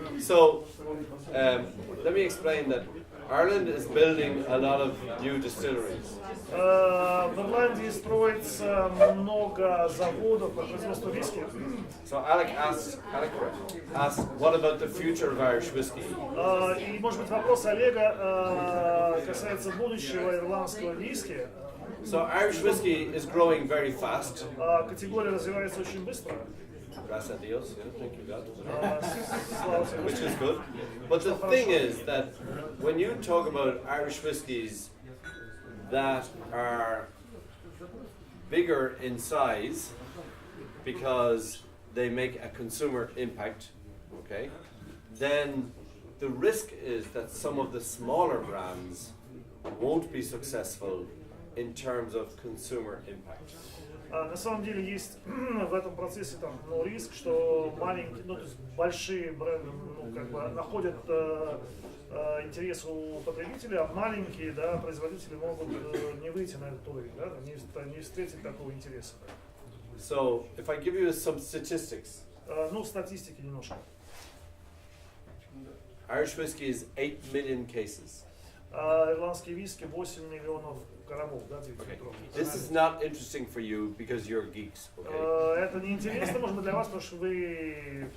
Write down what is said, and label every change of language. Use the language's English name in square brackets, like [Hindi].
[English] So, let me explain that Ireland is building a lot of new distilleries. [Russian] В Ирландии строится много заводов по производству виски. [English] So Alec asked, what about the future of Irish whiskey? [Russian] И, может быть, вопрос Олега касается будущего ирландского виски. [English] So Irish whiskey is growing very fast. [Russian] Категория развивается очень быстро. [Spanish] Gracias a Dios, [English] yeah, thank you God. [Russian] Слава Богу. [English] Which is good. But the thing is that when you talk about Irish whiskies that are bigger in size because they make a consumer impact, okay, then the risk is that some of the smaller brands won't be successful in terms of consumer impact. [Russian] На самом деле есть в этом процессе там, риск, что маленькие, то есть большие бренды как бы находят интерес у потребителя, а маленькие, да, производители могут не выйти на этот уровень, да, не встретить такого интереса. [English] So, if I give you some statistics, [Russian] Статистики немножко. [English] Irish whiskey is 8 million cases. [Russian] А ирландские виски 8 миллионов коробов, да, 9 литров. [English] This is not interesting for you because you're geeks, okay? [Russian] Это не интересно, может быть, для вас, потому что вы...